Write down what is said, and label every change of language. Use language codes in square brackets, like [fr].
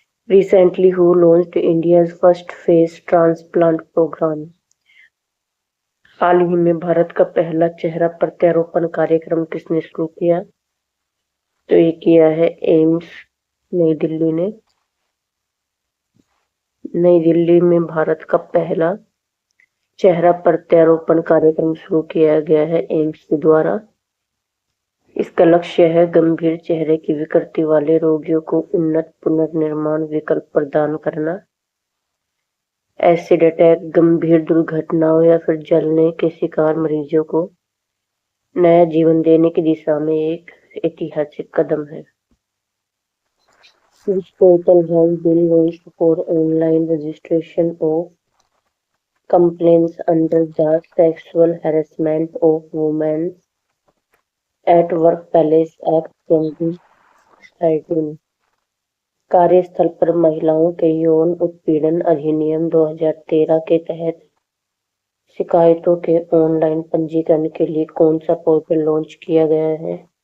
[en] Recently, who launched India's first face transplant program? [hi] हाल ही में भारत का पहला चेहरा प्रत्यारोपण कार्यक्रम किसने शुरू किया? तो ये किया है एम्स नई दिल्ली ने। नई दिल्ली में भारत का पहला चेहरा प्रत्यारोपण कार्यक्रम शुरू किया गया है एम्स के द्वारा। इसका लक्ष्य है गंभीर चेहरे की विकृति वाले रोगियों को उन्नत पुनर्निर्माण विकल्प प्रदान करना। एसिड अटैक, गंभीर दुर्घटनाओं या फिर जलने के शिकार मरीजों को नया जीवन देने की दिशा में एक ऐतिहासिक कदम है। [en] Which portal has been launched for online registration of complaints under the Sexual Harassment of Women at Workplace Act 2013? [hi] कार्यस्थल पर महिलाओं के यौन उत्पीड़न अधिनियम 2013 के तहत शिकायतों के ऑनलाइन पंजीकरण के लिए कौन सा पोर्टल लॉन्च किया गया है?